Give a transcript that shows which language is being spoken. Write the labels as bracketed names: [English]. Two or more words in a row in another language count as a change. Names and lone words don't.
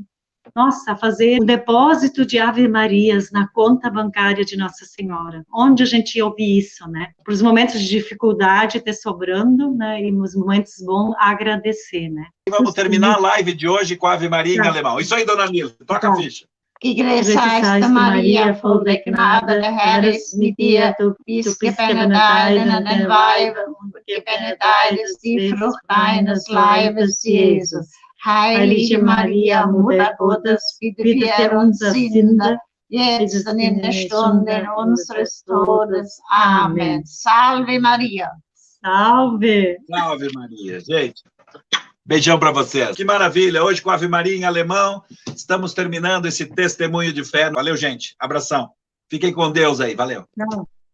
[Portuguese] Nossa, fazer um depósito de Ave Marias na conta bancária de Nossa Senhora. Onde a gente ouve isso, né? Para os momentos de dificuldade ter sobrando, né? E nos momentos bons, agradecer, né? E vamos terminar a live de hoje com a Ave Maria em alemão. Isso aí, Dona Nilce, toca a ficha. [German] Gegrüßt Maria, voll der Gnade, der Herr ist mit dir. Du bist gebenedeit unter den Weibern und gebenedeit ist die Frucht deines Leibes, Jesus. Heilige Maria, Mutter Gottes, bitte für uns Sünder, jetzt und in der Stunde unseres Todes. [Portuguese] Amém. Salve Maria. Salve. Salve Maria, gente. Beijão para vocês. Que maravilha. Hoje com a Ave Maria em alemão, estamos terminando esse testemunho de fé. Valeu, gente. Abração. Fiquem com Deus aí. Valeu. Não.